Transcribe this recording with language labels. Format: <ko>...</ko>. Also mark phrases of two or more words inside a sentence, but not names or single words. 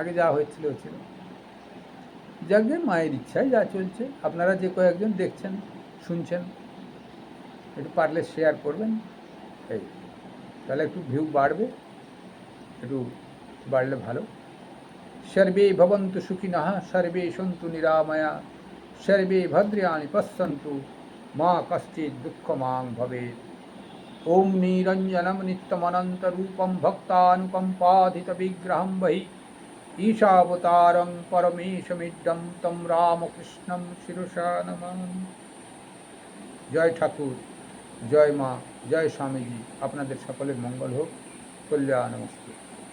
<bn>আগে যা হচ্ছিল হচ্ছিল, যাকে মায়ের ইচ্ছায় যা চলছে। আপনারা যে কয়েকজন দেখছেন শুনছেন, একটু পারলে শেয়ার করবেন, এই তাহলে একটু ভিউ বাড়বে, একটু বাড়লে ভালো।</bn> <sa>सर्वे भवन्तु सुखिनः सर्वे सन्तु निरामया सर्वे भद्राणि पश्यन्तु मा कश्चित् दुःखमां भवेत्। ॐ निरञ्जनं नित्यमनन्तरूपं भक्तानुकम्पाधितविग्रहं वहि ईशावतारं परमेशमिड्डं तं रामकृष्णं शिरसा नमामि।</sa> <bn>जय ठाकुर, जय মা, জয় স্বামীজি। আপনাদের সকলের মঙ্গল হোক। কল্যাণমস্তু।</bn>